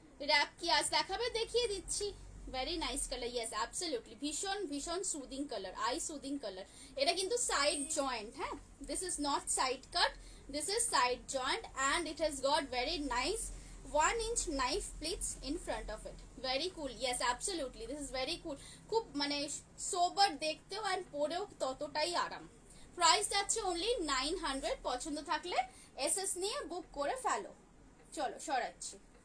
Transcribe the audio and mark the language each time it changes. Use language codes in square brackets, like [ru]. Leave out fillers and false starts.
[bn] Rap কি আজ দেখাবে, দেখিয়ে দিচ্ছি। [en] very nice colour, yes absolutely, [bn] ভীষণ ভীষণ soothing colour, I soothing colour. এটা কিন্তু সাইড জয়েন্ট, হ্যাঁ [en] This is not side cut, this is side joint, and it has got very nice 1-inch knife pleats in front of it. Very cool, yes absolutely, this is very cool. [bn] খুব মানে সোবার দেখতেও আর পরেও ততটাই আরাম। Price যাচ্ছে only 900। পছন্দ থাকলে SS নিয়ে বুক করে ফেলো। চলো সরাচ্ছি।